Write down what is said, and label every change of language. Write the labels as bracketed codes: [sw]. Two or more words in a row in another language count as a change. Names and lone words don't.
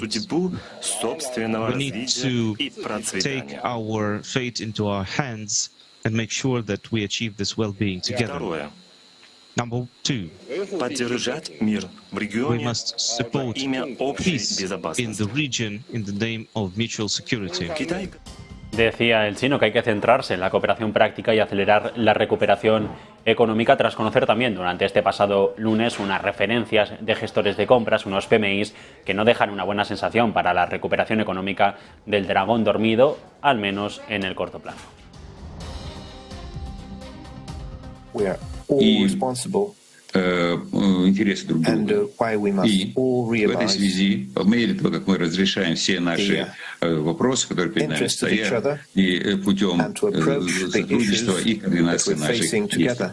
[en] We need to take our fate into our hands and make sure that we achieve this well-being together. Number two, we must support peace in the region in the name of mutual security. [es] Decía el chino que hay que centrarse en la cooperación práctica y acelerar la recuperación económica, tras conocer también durante este pasado lunes unas referencias de gestores de compras, unos PMIs, que no dejan una buena sensación para la recuperación económica del dragón dormido, al menos en el corto plazo. [ru] Интересы друг друга. И в этой связи, по мере того, как мы разрешаем все наши вопросы, которые перед нами стоят, и путем сотрудничества и координации наших действий.